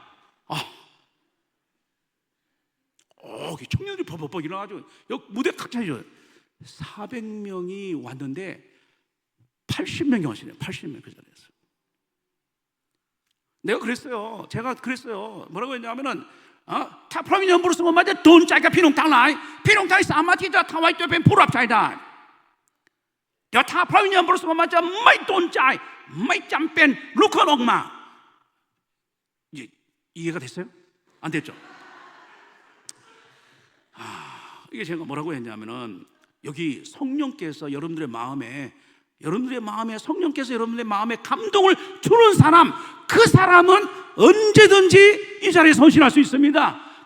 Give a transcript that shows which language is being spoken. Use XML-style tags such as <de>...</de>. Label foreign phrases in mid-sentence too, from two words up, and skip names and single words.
<ko>청년들이 버벅버벅 일어나가지고 여기 무대 칵차해줘요. 400명이 왔는데 80명이 하시네요. 80명 그 자리에서. 제가 그랬어요. 뭐라고 했냐면은</ko> <th>ถ้า พระวิญญาณบริสุทธิ์มาจะโดนใจกับพี่น้องทั้งหลายพี่น้องทั้งหลายสามารถที่จะถวายตัวเป็นผู้รับใช้ได้แต่ถ้าพระวิญญาณบริสุทธิ์มาจะไม่โดนใจไม่จำเป็นลุกขึ้นออกมา</th> <ko>이해가 됐어요? 안 됐죠? 이게 제가 뭐라고 했냐면은 여기 성령께서 여러분들의 마음에 성령께서 여러분들의 마음에 감동을 주는 사람, 그 사람은 언제든지 이 자리에 선실할 수 있습니다.</ko>